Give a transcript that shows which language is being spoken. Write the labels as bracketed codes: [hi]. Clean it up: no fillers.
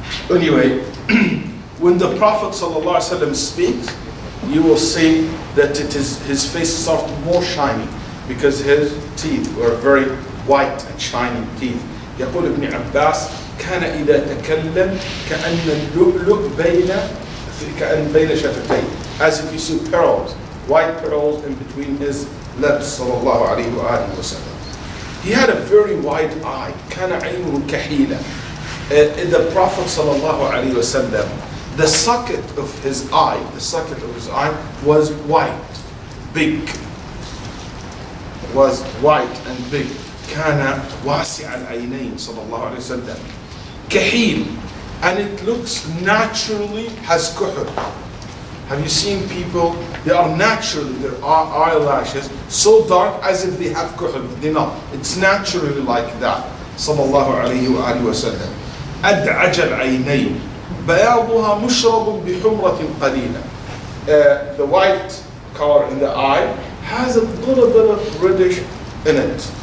[en] Anyway, when the Prophet ﷺ speaks, you will see that his face starts more shiny because his teeth were very white and shining teeth. [ar] يقول ابن عباس كان إذا تكلم كأن اللؤلؤ بين شفتيه, [en] as if you see pearls, white pearls in between his lips [ar] صلى الله عليه وآله وسلم. [en] He had a very wide eye. [ar] كان عينه كحيلة. [en] The Prophet صلى الله عليه وسلم, the socket of his eye was white, big. Was white and big. [ar] كان واسع العينين صلى الله عليه وسلم. [en] كحيل, and it looks naturally has كحل. Have you seen people? They are naturally, their eyelashes so dark as if they have كحل. They not. It's naturally like that. [ar] صلى الله عليه وآله وسلم. أدعج العينين. بياضها مشرب بحمرة قليلة. [en] The white color in the eye has a little bit of reddish in it.